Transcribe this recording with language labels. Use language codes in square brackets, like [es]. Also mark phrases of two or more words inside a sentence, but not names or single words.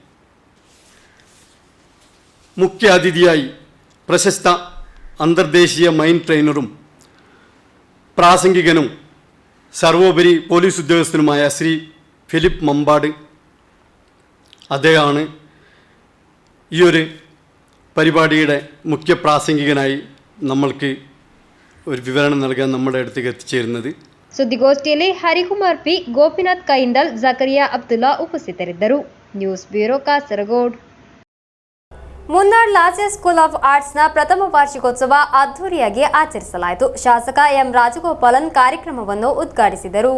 [ml] മുഖ്യ അതിഥിയായി പ്രശസ്ത അന്തർദേശീയ [en] mind trainer [ml] പ്രാസംഗികനും സർവോപരി പോലീസ് ഉദ്യോഗസ്ഥനുമായ ശ്രീ ഫിലിപ്പ് മമ്പാട് അദ്ദേഹമാണ് ഈ ഒരു പരിപാടിയുടെ മുഖ്യ പ്രാസംഗികനായി നമ്മൾക്ക് ഒരു വിവരണം നൽകാൻ നമ്മുടെ അടുത്തേക്ക് എത്തിച്ചേരുന്നത്. [kn] ಸುದ್ದಿಗೋಷ್ಠಿಯಲ್ಲಿ ಹರಿಕುಮಾರ್ ಪಿ, ಗೋಪಿನಾಥ್ ಕೈಂಡಲ್, ಜಕರಿಯಾ ಅಬ್ದುಲ್ಲಾ ಉಪಸ್ಥಿತರಿದ್ದರು. [en] news bureau [kn] ಕಾಸರಗೋಡು. ಮುನ್ನಾಡ್ ಲಾಸ್ಯ ಸ್ಕೂಲ್ ಆಫ್ ಆರ್ಟ್ಸ್ನ ಪ್ರಥಮ ವಾರ್ಷಿಕೋತ್ಸವ ಅದ್ದೂರಿಯಾಗಿ ಆಚರಿಸಲಾಯಿತು. ಶಾಸಕ ಎಂ ರಾಜಗೋಪಾಲನ್ ಕಾರ್ಯಕ್ರಮವನ್ನು ಉದ್ಘಾಟಿಸಿದರು.